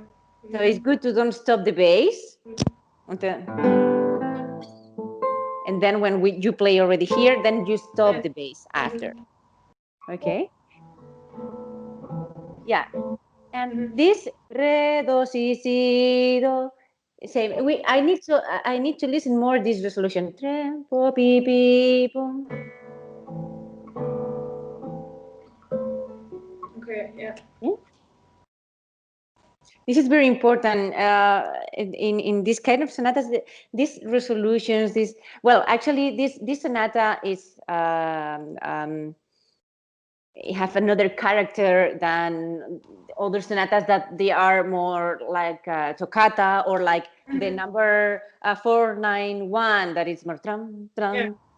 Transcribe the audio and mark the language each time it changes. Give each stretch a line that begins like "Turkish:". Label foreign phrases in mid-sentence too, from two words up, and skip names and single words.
English: So it's good to don't stop the bass. And then when you play already here, then you stop the bass after. Okay? Yeah. And this re do si si do, same. I need to listen more this resolution. Tre po pi pi pum. Okay. Yeah. This is very important in this kind of sonatas. These resolutions, actually, this sonata is have another character than other sonatas, that they are more like toccata, or like the number 491, that is more tram tram.